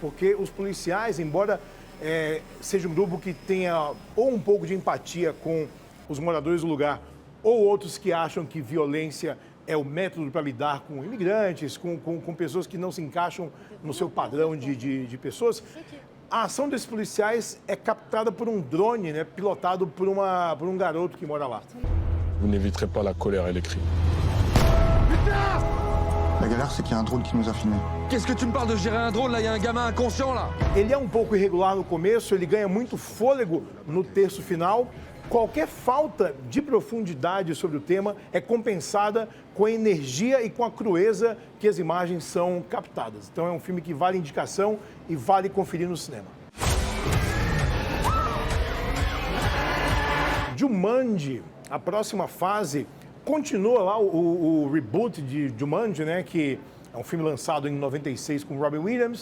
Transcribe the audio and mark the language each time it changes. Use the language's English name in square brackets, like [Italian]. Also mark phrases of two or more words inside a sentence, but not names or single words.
[Portuguese] Porque os policiais, embora seja um grupo que tenha ou um pouco de empatia com os moradores do lugar ou outros que acham que violência é o método para lidar com imigrantes, com pessoas que não se encaixam no seu padrão de pessoas, a ação desses policiais é captada por um drone, né, pilotado por um garoto que mora lá. [French] Vous n'éviterez pas la colère et les cris. La galère, c'est qu'il y a un drone qui nous a filmés. Qu'est-ce que tu me parles de gérer un drone là? Il y a un gamin inconscient là. [Portuguese] Ele é um pouco irregular no começo, ele ganha muito fôlego no terço final. Qualquer falta de profundidade sobre o tema é compensada com a energia e com a crueza que as imagens são captadas. Então é um filme que vale indicação e vale conferir no cinema. Jumanji, a próxima fase, continua lá o reboot de Jumanji, né, que é um filme lançado em 96 com Robin Williams.